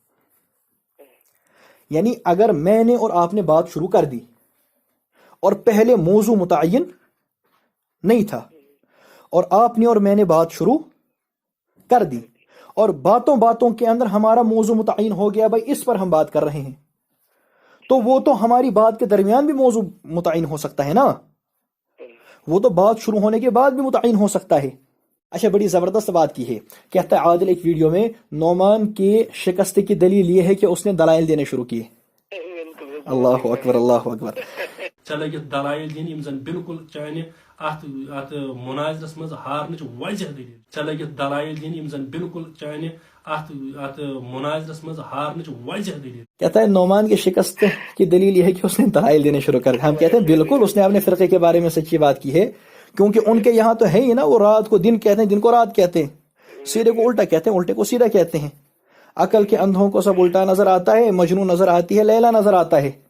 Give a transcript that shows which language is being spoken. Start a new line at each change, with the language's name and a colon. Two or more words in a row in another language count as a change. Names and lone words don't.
Urdu: یعنی اگر میں نے اور آپ نے بات شروع کر دی اور پہلے موضوع متعین نہیں تھا اور آپ نے اور میں نے بات شروع کر دی اور باتوں کے اندر ہمارا موضوع متعین ہو گیا، بھائی اس پر ہم بات کر رہے ہیں، تو وہ تو ہماری بات کے درمیان بھی موضوع متعین ہو سکتا ہے نا، وہ تو بات شروع ہونے کے بعد بھی متعین ہو سکتا ہے۔ اچھا، بڑی زبردست بات کی ہے، کہتا ہے عادل ایک ویڈیو میں، نعمان کی شکست کی دلیل یہ ہے کہ اس نے دلائل دینے شروع کیے۔
Arabic: اللہ اکبر، اللہ اکبر۔
Kashmiri: چلے دلائل دین یم زن بالکل چانہ ات مناظرس مز ہارنچ وجہ دلیل، چلے دلائل دین یم زن بالکل چانہ ات مناظرس مز ہارنچ وجہ دلیل۔
Urdu: کہتا ہے نعمان کی شکست کی دلیل یہ ہے کہ اس نے دلائل دینے شروع کر۔ ہم کہتے ہیں بالکل اس نے اپنے فرقے کے بارے میں سچی بات کی ہے، کیونکہ ان کے یہاں تو ہے ہی نا، وہ رات کو دن کہتے ہیں، دن کو رات کہتے ہیں، سیدھے کو الٹا کہتے ہیں، الٹے کو سیدھا کہتے ہیں۔ عقل کے اندھوں کو سب الٹا نظر آتا ہے، مجنون نظر آتی ہے، لیلا نظر آتا ہے۔